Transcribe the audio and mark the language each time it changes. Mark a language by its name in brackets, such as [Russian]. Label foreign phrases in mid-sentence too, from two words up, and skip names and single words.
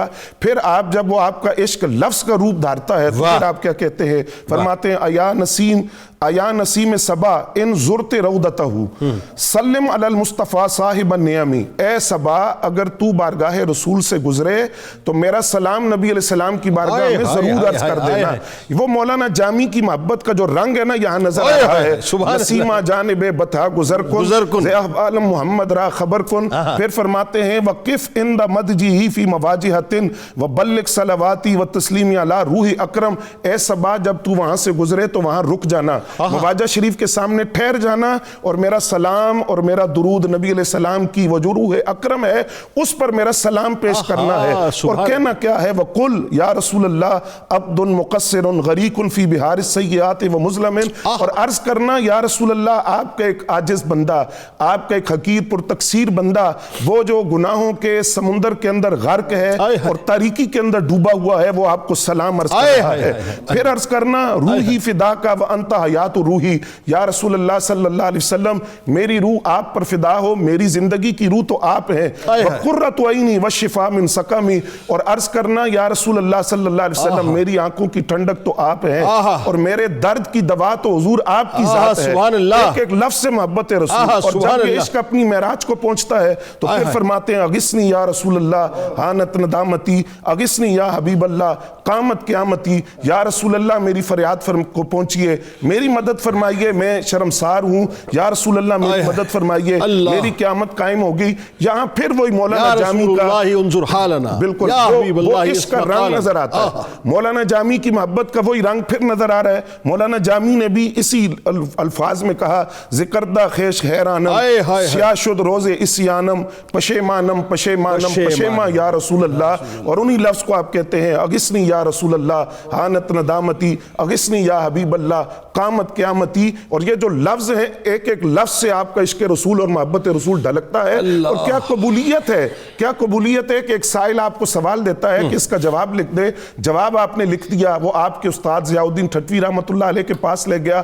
[Urdu] پھر آپ جب وہ آپ کا عشق لفظ کا روپ دھارتا ہے تو پھر آپ کیا کہتے ہیں, فرماتے ہیں [Arabic] ایا نسیم صبا ان زرت رودتہ سلم علی المصطفیٰ صاحب النعمی. [Urdu] اے صبا اگر تو بارگاہ رسول سے گزرے تو میرا سلام نبی علیہ السلام کی بارگاہ میں ضرور عرض کر دینا. وہ مولانا جامی کی محبت کا جو رنگ ہے نا یہاں نظر آ رہا ہے, [Persian] نسیمہ جانب بطھا گزر کن زی عالم محمد را خبر کن. [Urdu] پھر فرماتے ہیں [Arabic] وقف عند مدجہ فی مواجہۃ وبلغ صلواتی وتسلیمی علی روح اکرم. [Urdu] اے صبا جب تو وہاں سے گزرے تو وہاں رک جانا, مواجہ شریف کے سامنے ٹھہر جانا اور میرا سلام اور میرا درود نبی علیہ السلام کی وہ جو روح اکرم ہے اس پر میرا سلام پیش کرنا ہے. اور کہنا کیا ہے, [Arabic] وَقُلْ یا رسول اللہ عبد مقصر غریق فی بحار السیئات ومظلم. [Urdu] اور عرض کرنا [Arabic] یا رسول اللہ [Urdu] آپ کا ایک عاجز بندہ, آپ کا ایک حقیر پر تقصیر بندہ, وہ جو گناہوں کے سمندر کے اندر غرق ہے اور تاریکی کے اندر ڈوبا ہوا ہے, وہ آپ کو سلام عرض کر رہا ہے. پھر عرض کرنا [Arabic] روحی فدا کا وانت حیات روحی. یا رسول اللہ صلی اللہ علیہ وسلم [Urdu] میری روح آپ پر فدا ہو, میری زندگی کی روح تو آپ ہیں. [Arabic] وقرۃ عینی والشفاء من سقمی. [Urdu] اور عرض کرنا [Arabic] یا رسول اللہ صلی اللہ علیہ وسلم [Urdu] میری آنکھوں کی ٹھنڈک تو آپ ہیں اور میرے درد کی دوا تو حضور آپ کی ذات ہے. ایک ایک لفظ سے محبت رسول. اور جب یہ عشق اپنی معراج کو پہنچتا ہے تو پھر فرماتے ہیں [Arabic] اغثنی یا رسول اللہ حانت ندامتی, اغثنی یا حبیب اللہ قامت قیامتی. یا رسول اللہ [Urdu] میری فریاد کو پہنچیے, میری مدد فرمائیے, میں شرمسار ہوں. [Arabic] یا رسول اللہ [Urdu] میری مدد فرمائیے, میری قیامت قائم ہوگی. یہاں پھر وہی مولانا جامی کا بالکل وہ عشق کا رنگ نظر آتا ہے. مولانا جامی کی محبت کا وہی رنگ پھر نظر آ رہا ہے. مولانا جامی نے بھی اسی الفاظ میں کہا [Persian] ذکردہ خیش حیرانم سیاہ شد روز اسیانم پشیمانم پشیمانم پشیما یا رسول اللہ. [Urdu] اور انہی لفظ کو آپ کہتے ہیں [Arabic] اغثنی یا رسول اللہ حانت ندامتی, اغثنی یا حبیب اللہ قامت قیامتی. [Urdu] اور یہ جو لفظ ہیں ایک ایک لفظ سے آپ کا عشق رسول اور محبت رسول ڈھلکتا ہے. اور کیا قبولیت ہے, کیا قبولیت تھے کہ ایک سائل آپ کو سوال دیتا ہے کہ اس کا جواب لکھ دے، جواب آپ نے لکھ دیا، وہ آپ کے استاد ضیاء الدین ٹھٹوی [Arabic] رحمۃ اللہ علیہ [Urdu] کے پاس لے گیا.